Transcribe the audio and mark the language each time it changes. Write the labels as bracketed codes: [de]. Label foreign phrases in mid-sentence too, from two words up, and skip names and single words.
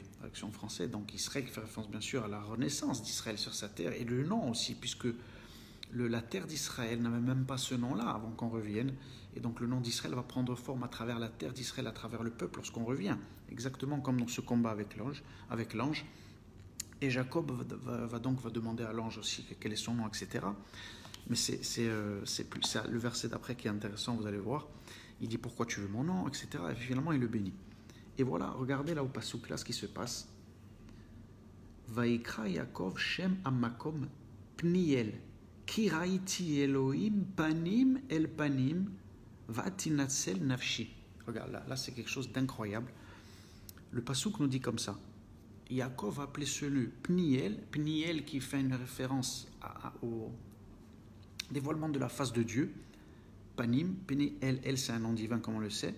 [fr] Traduction en français, donc Israël qui fait référence bien sûr à la renaissance d'Israël sur sa terre, et le nom aussi, puisque la terre d'Israël n'avait même pas ce nom-là avant qu'on revienne, et donc le nom d'Israël va prendre forme à travers la terre d'Israël, à travers le peuple lorsqu'on revient, exactement comme dans ce combat avec l'ange. Et Jacob va demander à l'ange aussi quel est son nom, etc. Mais c'est le verset d'après qui est intéressant, vous allez voir. Il dit pourquoi tu veux mon nom, etc. Et finalement il le bénit. Et voilà, regardez là au pasuk là ce qui se passe. [he] ויקרא יעקב שם המקום פניאל כי ראיתי אלהים פנים אל פנים ותנצל נפשי. [fr] Regarde là c'est quelque chose d'incroyable. Le pasuk nous dit comme ça. Yaakov a appelé ce lieu Pniel qui fait une référence au dévoilement de la face de Dieu. Panim, El c'est un nom divin comme on le sait.